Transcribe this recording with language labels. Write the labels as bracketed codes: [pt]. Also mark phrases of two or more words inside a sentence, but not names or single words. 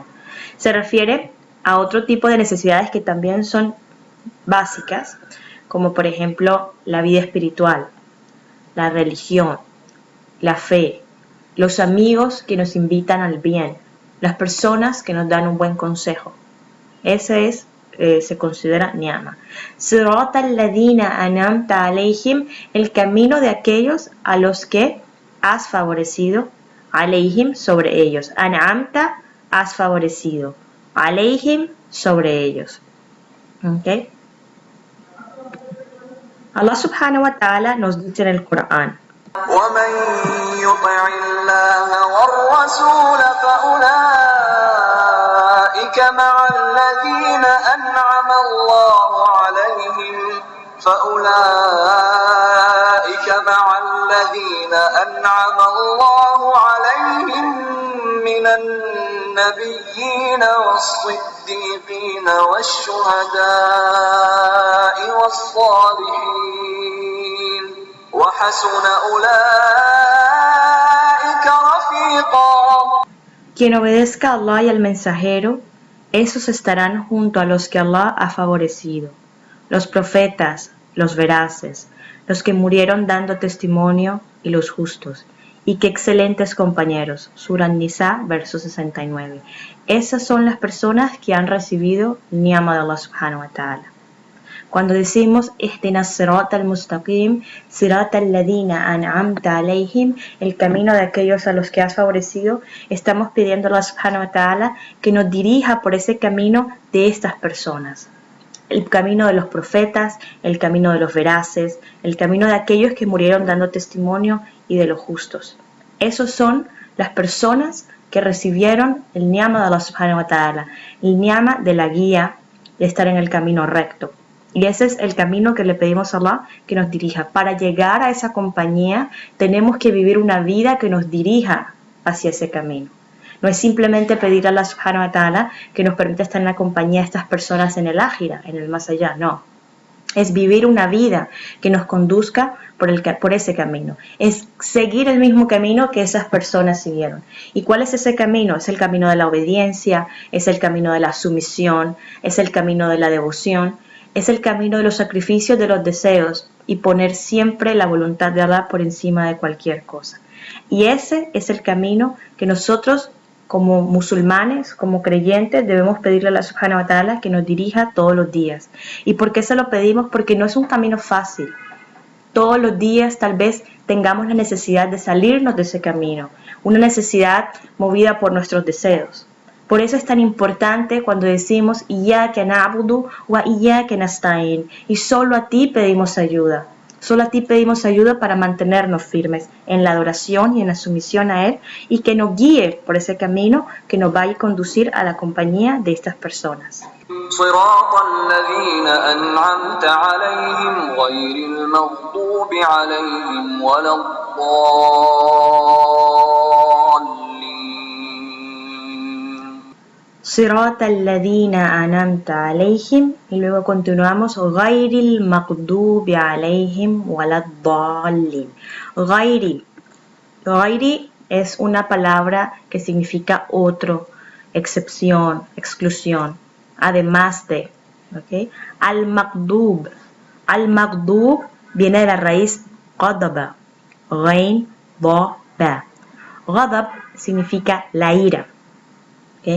[es] Se refiere a otro tipo de necesidades que también son básicas, como por ejemplo la vida espiritual, la religión, la fe, los amigos que nos invitan al bien, las personas que nos dan un buen consejo. Ese es se considera ni'ma. [ar] صراط الذين أنعمت عليهم, [es] el camino de aquellos a los que has favorecido, alayhim, sobre ellos. An'amta, has favorecido. Alayhim, sobre ellos. ¿Okay? Allah [ar] سبحانه وتعالى [es] nos dice en el Corán: [ar] ومن يطع الله والرسول فأولئك مع الذين أنعم الله عليهم من النبيين والصديقين والشهداء والصالحين وحسن أولئك رفيقا. [es] Quien obedezca a Allah y al mensajero, esos estarán junto a los que Allah ha favorecido, los profetas, los veraces, los que murieron dando testimonio y los justos. Y qué excelentes compañeros. Surah An-Nisa, verso 69. Esas son las personas que han recibido ni'ma de Allah [ar] سبحانه وتعالى. [es] Cuando decimos [ar] اهدنا صراط المستقيم صراط الذين أنعمت عليهم, [es] el camino de aquellos a los que has favorecido, estamos pidiendo a Allah [ar] سبحانه وتعالى [es] que nos dirija por ese camino de estas personas. El camino de los profetas, el camino de los veraces, el camino de aquellos que murieron dando testimonio y de los justos. Esos son las personas que recibieron el ni'ma de Allah [ar] سبحانه وتعالى, [es] el ni'ma de la guía de estar en el camino recto. Y ese es el camino que le pedimos a Allah que nos dirija. Para llegar a esa compañía tenemos que vivir una vida que nos dirija hacia ese camino. No es simplemente pedir a Allah [ar] سبحانه وتعالى [es] que nos permita estar en la compañía de estas personas en el ájira, en el más allá, no. Es vivir una vida que nos conduzca por ese camino. Es seguir el mismo camino que esas personas siguieron. ¿Y cuál es ese camino? Es el camino de la obediencia, es el camino de la sumisión, es el camino de la devoción, es el camino de los sacrificios de los deseos y poner siempre la voluntad de Allah por encima de cualquier cosa. Y ese es el camino que nosotros como musulmanes, como creyentes, debemos pedirle a Allah [ar] سبحانه وتعالى [es] que nos dirija todos los días. ¿Y por qué se lo pedimos? Porque no es un camino fácil. Todos los días tal vez tengamos la necesidad de salirnos de ese camino, una necesidad movida por nuestros deseos. Por eso es tan importante cuando decimos [ar] إياك نعبد وإياك نستعين, [es] y solo a ti pedimos ayuda. Solo a ti pedimos ayuda para mantenernos firmes en la adoración y en la sumisión a Él, y que nos guíe por ese camino que nos va a conducir a la compañía de estas personas. [ar] صراط الذين أنعمت عليهم غير المغضوب عليهم ولا الضالين. صراط الذين أنعمت عليهم, [es] y luego continuamos [ar] غير المغضوب عليهم ولا الضالين. [es] غير es una palabra que significa otro, excepción, exclusión, además de, ¿okay? Al-Maghdub viene de la raíz Ghadaba, Ghain, Ba, Ba. Ghadab significa la ira. ¿Okay?